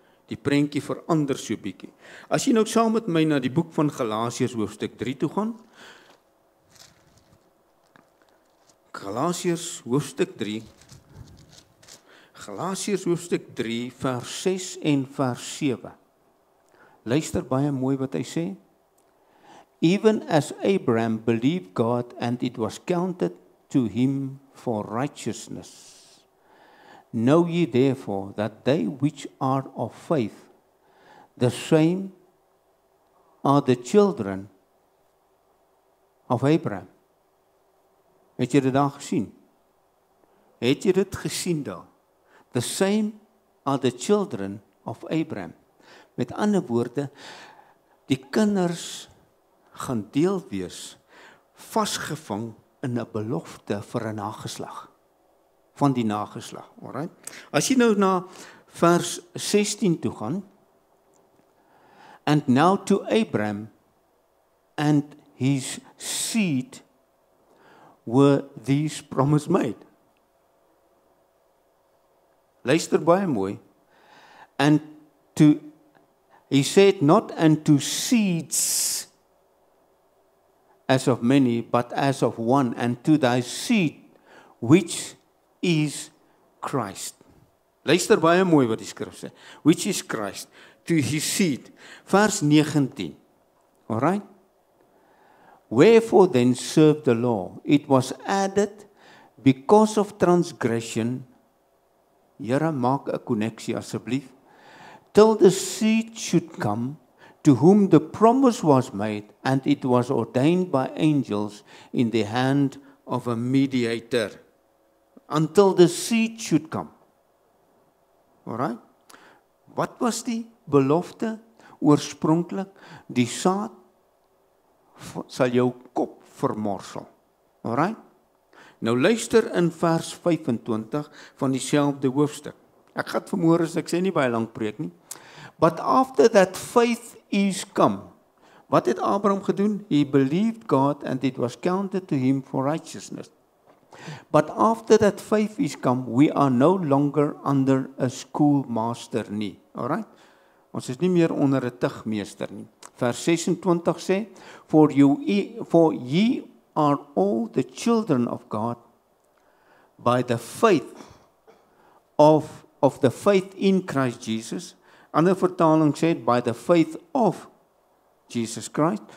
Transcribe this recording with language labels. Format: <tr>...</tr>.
<af>Die prentjie verander so bietjie. As jy nou saam met my na die boek van Galasiërs hoofstuk 3 toe gaan, Galasiërs hoofstuk 3, Galasiërs hoofstuk 3 vers 6 en vers 7. Luister baie mooi wat hy sê.</af> <en>Even as Abraham believed God and it was counted to him for righteousness. Know ye therefore that they which are of faith, the same are the children of Abraham.</en> <af>Het jy dit daar gesien? Het jy dit gesien daar?</af> <en>The same are the children of Abraham.</en> <af>Met ander woorde, die kinders gaan deel wees, vasgevang in 'n belofte vir 'n nageslag. Van die nageslag, alright? As jy nou na vers 16 toe gaan,</af> <en>and now to Abraham and his seed were these promises made.</en> <af>Luister baie mooi.</af> <en>And to, he said, not unto seeds as of many, but as of one, and to thy seed, which is Christ.</en> <af>Luister baie mooi wat die skrif sê.</af> <en>Which is Christ, to his seed.</en> <af>Vers 19.</af> <en>Alright? Wherefore then served the law? It was added because of transgression.</en> <af>Here, maak 'n koneksie asseblief.</af> <en>Till the seed should come, to whom the promise was made, and it was ordained by angels in the hand of a mediator. Until the seed should come. Alright?</en> <af>Wat was die belofte oorspronklik? Die saad sal jou kop vermorsel. Alright? Nou luister in vers 25 van dieselfde hoofstuk. Ek gaan vanmôre sê, ek sê nie baie lank preek nie.</af> <en>But after that faith is come.</en> <af>Wat het Abraham gedoen?</af> <en>He believed God and it was counted to him for righteousness. But after that faith is come, we are no longer under a schoolmaster nie. Alright?</en> <af>Ons is nie meer onder 'n tugmeester nie. Vers 26 sê,</af> <en>for ye are all the children of God by the faith of the faith in Christ Jesus.</en> <af>Ander vertaling sê,</af> <en>by the faith of Jesus Christ.</en>